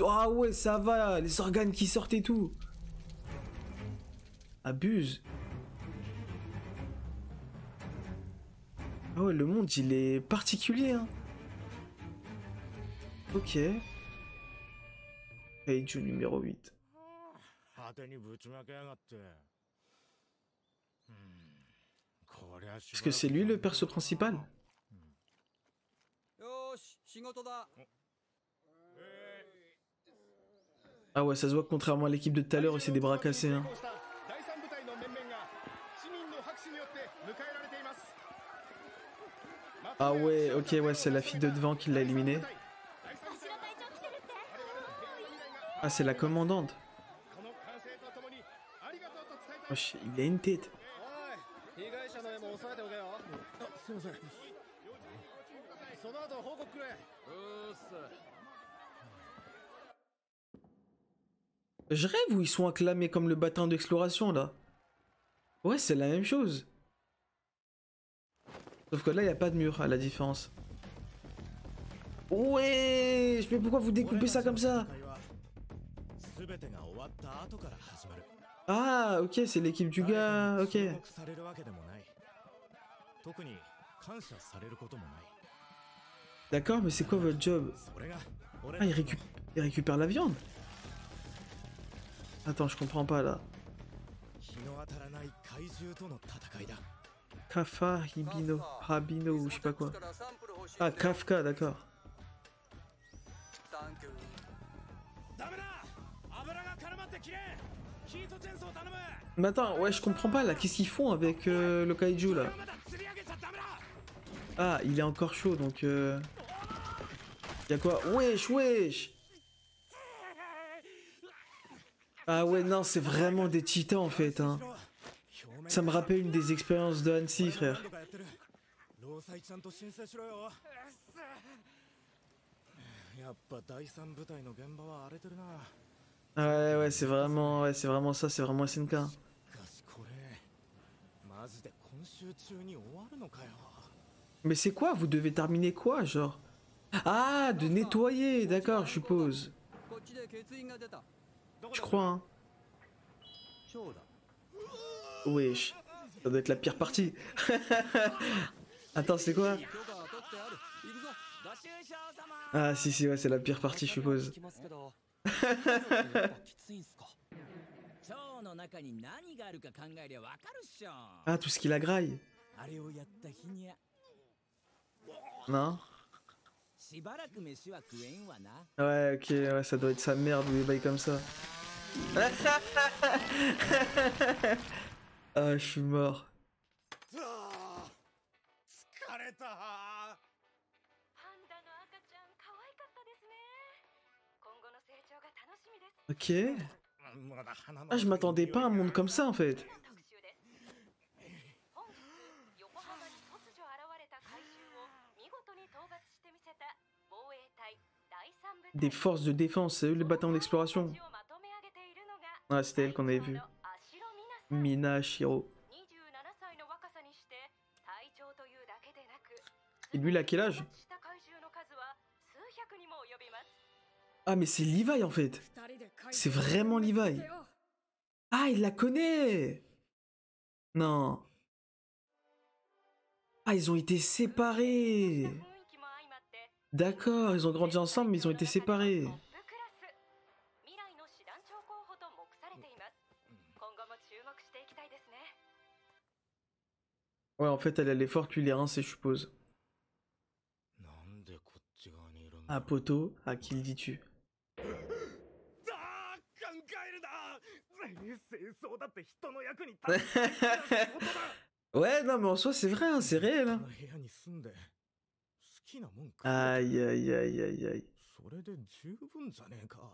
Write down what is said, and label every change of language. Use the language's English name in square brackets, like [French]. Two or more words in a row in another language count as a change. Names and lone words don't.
[French] Ah ouais, ça va, les organes qui sortent et tout. Abuse. Ah ouais, le monde, il est particulier, hein. Ok. Kaiju numéro 8. [Japanese] 派手にぶちまけやがってこりゃし [French] Est-ce [Japanese] ば [French] que [Japanese] らく [French] c'est lui le perso principal? [Japanese] よーし仕事だ [French] Ah ouais, ça se voit que contrairement à l'équipe de tout à l'heure, c'est des bras cassés, hein. [Japanese] 第三部隊の面々が市民の拍手によって迎えられています [French] Ah ouais, ok, ouais, c'est la fille de devant qui l'a éliminé. Ah, c'est la commandante. [Japanese] この歓声とともにありがとうと伝えたい [French] Wesh, il a une tête. [Japanese] おい被害者の絵も押さえておけよすいませんその後報告くれ [French] Je rêve où ils sont acclamés comme le bâtiment d'exploration, là. Ouais, c'est la même chose. Sauf que là, il n'y a pas de mur, à la différence. Ouais, mais pourquoi vous découpez ça comme ça? [Japanese] 全てが終わった後から始まる [French] Ah, ok, c'est l'équipe du gars, ok. [Japanese] 注目されるわけでもない特に感謝されることもない [French] D'accord, mais c'est quoi votre job? [Japanese] それが俺 [French] Ah, il récupère la viande. Attends, je comprends pas, là. [Japanese] 日の当たらない怪獣との戦いだ [French] Kafa, Hibino, Habino, ou je sais pas quoi. Ah, Kafka, d'accord. [Japanese] サンキューダメだ油が絡まって切れヒートチェーンソー頼む [French] Mais attends, ouais, je comprends pas, là. Qu'est-ce qu'ils font avec le kaiju, là? [Japanese] まだ釣り上げちゃダメだ [French] Ah, il est encore chaud, donc... Y'a quoi? Wesh, wesh! Ah ouais, non, c'est vraiment des titans, en fait, hein. Ça me rappelle une des expériences de Hansi, frère. [Japanese] 労災ちゃんと申請しろよやっぱ第三部隊の現場は荒れてるな [French] Ouais, c'est vraiment ça, c'est vraiment SNK. [Japanese] しかしこれマジで今週中に終わるのかよ [French] Mais c'est quoi? Vous devez terminer quoi, genre? Ah, de nettoyer, d'accord, je suppose. [Japanese] こっちで欠員が出た [French] Je crois, hein. [Japanese] 長だ [French] Wesh, ça doit être la pire partie. Attends, c'est quoi? [Japanese] 許可は取ってある行くぞご愁傷様 [French] Ah, si, ouais, c'est la pire partie, je suppose. [Japanese] 聞きますけどやっぱきついんすか蝶の中に何があるか考えりゃわかるっしょ。 [French] Ah, tout ce qui la graille. [Japanese] あれをやった日にゃ [French] Non? [Japanese] しばらく飯は食えんわな。 [French] Ouais, ok, ouais, ça doit être sa merde ou des bails comme ça. Ah, je suis mort. [Japanese] 疲れたパンダの赤ちゃん可愛かったですね。今後の成長が楽しみです。 [French] Ok. Ah, je m'attendais pas à un monde comme ça, en fait. [Japanese] 特集です。本日横浜に突如現れた怪獣を見事に討伐してみせた防衛隊第三部隊 [French] Des forces de défense, c'est eux les bâtiments d'exploration. [Japanese] をまとめ上げているのが [French] Ah, c'était elle qu'on avait vu. [Japanese] 足ロミナさん。 [French] Mina Shiro. [Japanese] 27歳の若さにして隊長というだけでなく [French] Et lui, il a quel âge? [Japanese] した怪獣の数は数百にも及びます。 [French] Ah, mais c'est Levi, en fait. C'est vraiment Levi. Ah, il la connaît. Non. Ah, ils ont été séparés. [Japanese] 雰囲気も相まって [French] D'accord, ils ont grandi ensemble, mais ils ont été séparés. [Japanese] トップクラス未来の師団長候補と目されています。今後も注目していきたいですね。 [French] Ouais, en fait, elle est forte, lui, il est rincé, je suppose. [Japanese] な [French] Ah, poto, à qui le dis-tu? [Japanese] だー考えるな清掃だって人の役に立つ大事な仕事だ [French] Ouais, non, mais en soi, c'est vrai, hein, c'est réel. [Japanese] こ [French] Hein. [Japanese] の部屋に住んで好きなもん食う [French] Aïe, aïe, aïe, aïe, aïe. [Japanese] それで十分じゃねえか